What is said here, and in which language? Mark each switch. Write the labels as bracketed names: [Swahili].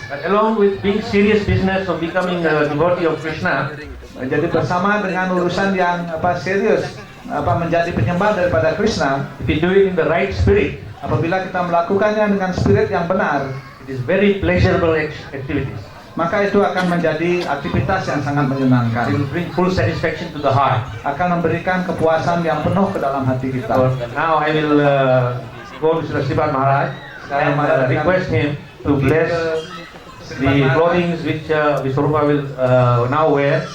[English] But along with being serious business of becoming a devotee of Krishna, [Indonesian] Jadi bersama dengan urusan yang serius, menjadi penyembah daripada Krishna, [English] if you do it in the right spirit, [Indonesian] apabila kita melakukannya dengan spirit yang benar, [English] it is very pleasurable activities. [Indonesian] maka itu akan menjadi aktivitas yang sangat [English] It [Indonesian] menyenangkan. [English] will bring full satisfaction to the heart. [Indonesian] Akan memberikan kepuasan yang penuh ke dalam hati [English] So [Indonesian] kita. [English] now I will go to Srila Sripad Maharaj and request him to bless the clothing which Vishwarupa will now wear.